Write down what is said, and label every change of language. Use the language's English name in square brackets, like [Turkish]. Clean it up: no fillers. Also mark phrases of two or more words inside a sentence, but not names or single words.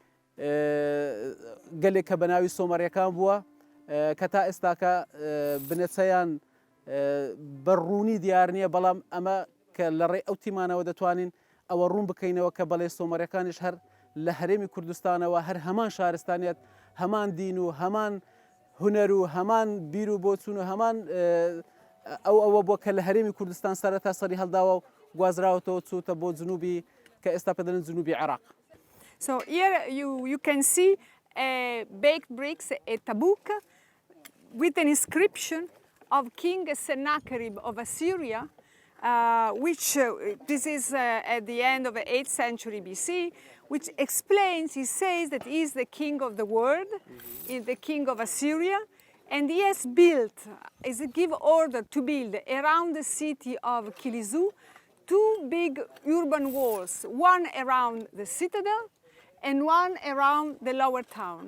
[Central Kurdish] گەلێک کە بە ناوی سۆمەڕیەکان بووە کە تا ئێستاکە بنەچەیان بەڕوونی دیار نییە، بەڵام ئەمە کە لە ڕێ ئەو تیمانەوە دەتوانین ئەوە ڕوون بکەینەوە کە بەڵێ سۆمەڕیەکانیش هەر لە هەرێمی کوردستانەوە هەر هەمان شارستانیت، هەمان دین و هەمان هونەر و هەمان بیر و بۆچوون و هەمان ئەوە بووە کە لە هەرێمی کوردستان سەرەتا سەری هەڵداوە و گوازراوەتەوە چووتە بۆ جنوبی کە ئێستا پێدەڵێن جنوبی عێراق. [English] So here you can see baked bricks, a tabuk with an inscription of King Sennacherib of Assyria, which this is at the end of the 8th century BC, which explains, he says that he is the king of the world, he is the king of Assyria, and he has built, is give order to build around the city of Kilisou 2 big urban walls, one around the citadel and one around the lower town.